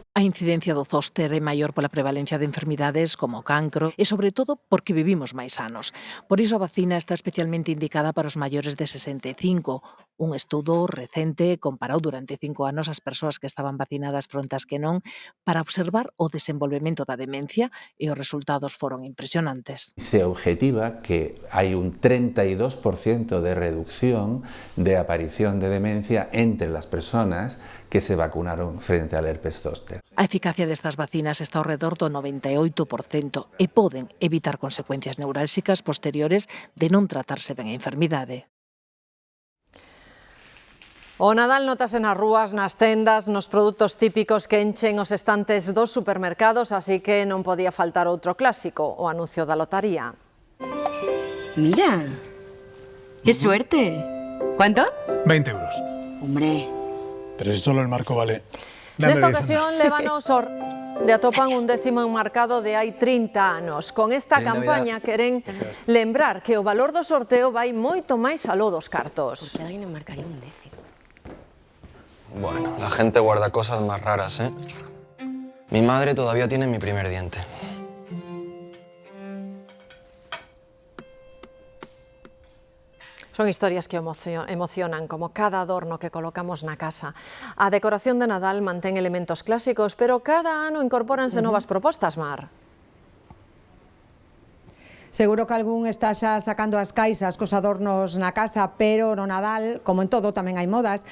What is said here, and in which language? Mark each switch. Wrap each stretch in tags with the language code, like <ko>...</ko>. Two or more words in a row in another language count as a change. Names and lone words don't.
<gl>A incidencia do zóster é maior pola prevalencia de enfermidades como o cancro e, sobre todo, porque vivimos máis anos. Por iso a vacina está especialmente indicada para os maiores de 65. Un estudo recente comparou durante 5 anos as persoas que estaban vacinadas fronte ás que non para observar o desenvolvemento da demencia e os resultados foron impresionantes.</gl> <es>Se objetiva que hay un 32% de reducción de aparición de demencia entre las personas que se vacunaron frente al herpes zóster.</es> <gl>A eficacia destas vacinas está ao redor do 98% e poden evitar consecuencias neurálxicas posteriores de non tratarse ben a enfermidade. O Nadal notase nas rúas, nas tendas, nos produtos típicos que enchen os estantes dos supermercados, así que non podía faltar outro clásico, o anuncio da lotaría.</gl> <es>Mira, qué suerte. ¿Cuánto? 20 euros. Hombre. Pero si solo el marco vale...</es> <gl>Nesta ocasión, lévanos de atopan un décimo enmarcado de hai 30 anos. Con esta campaña queren lembrar que o valor do sorteo vai moito máis aló dos cartos.</gl> <es>Porque alguien enmarcaría un décimo. Bueno, la gente guarda cosas más raras, ¿eh? Mi madre todavía tiene mi primer diente.</es> <gl>Son historias que emocionan, como cada adorno que colocamos na casa. A decoración de Nadal mantén elementos clásicos, pero cada ano incorpóranse novas propostas, Mar. Seguro que algún está xa sacando as caixas cos adornos na casa, pero no Nadal, como en todo, tamén hai modas.</gl>